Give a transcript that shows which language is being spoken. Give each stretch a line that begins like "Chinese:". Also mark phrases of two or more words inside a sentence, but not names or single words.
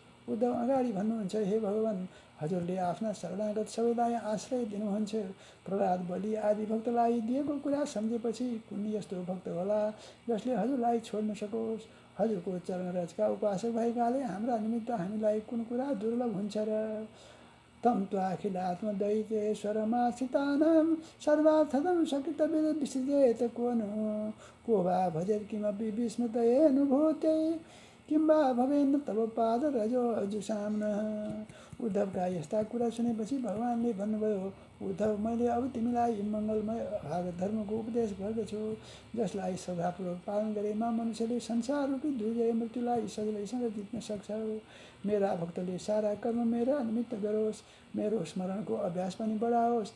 Nepali: उद्धव अगाडि भन्नुहुन्छ, हे भगवान्, हजुरले आफ्ना शरणागत सबैलाई आश्रय दिनुहुन्छ। प्रहलाद, बलि आदि भक्तलाई दिएको कुरा सम्झेपछि कुन यस्तो भक्त होला जसले हजुरलाई छोड्न सकोस्? हजुरको चरण रजका उपासक भएकाले हाम्रा निमित्त हामीलाई कुन कुरा दुर्लभ हुन्छ र?
Sanskrit: तम त्वाखिलात्मदैतेश्वरमाश्रितानां सर्वार्थदं सकृतविद विसृजेत को नु? को वा भजेत् किमपि विस्मृतयेऽनुभूत्यै किं वा भवेन्न तव पाद रजोजुषाम्नः।
Nepali: उद्धवका यस्ता कुरा सुनेपछि भगवानले भन्नुभयो, उद्धव, मैले अब तिमीलाई मङ्गलमय भागवत धर्मको उपदेश गर्दछु, जसलाई श्रद्धापूर्वक पालन गरेमा मनुष्यले संसार रूपी दुर्जय मृत्युलाई सजिलैसँग जित्न सक्छ। मेरा भक्तले सारा कर्म मेरा निमित्त गरोस्, मेरो स्मरणको अभ्यास पनि बढाओस्।